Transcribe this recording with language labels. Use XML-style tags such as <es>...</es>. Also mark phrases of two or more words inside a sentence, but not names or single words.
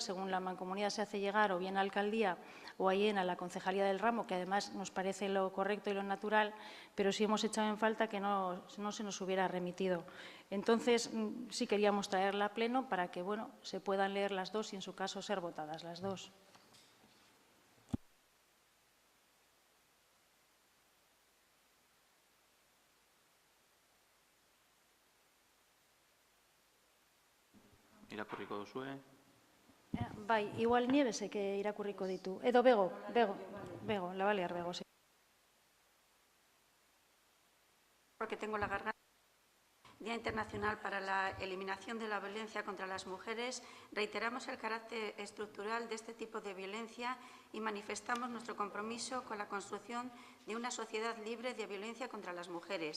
<es>Según la Mancomunidad se hace llegar o bien a la Alcaldía o bien a la Concejalía del Ramo, que además nos parece lo correcto y lo natural, pero sí hemos echado en falta que no se nos hubiera remitido. Entonces, sí queríamos traerla a pleno para que bueno, se puedan leer las dos y, en su caso, ser votadas las dos.</es> <eu>Irakurriko duzue? Bai, igual Nievesek irakurriko ditu. Edo Bego,</eu> <es>la va a leer Bego, sí. Porque tengo la garganta. Día Internacional para la Eliminación de la Violencia contra las Mujeres, reiteramos el carácter estructural de este tipo de violencia y manifestamos nuestro compromiso con la construcción de una sociedad libre de violencia contra las mujeres.</es>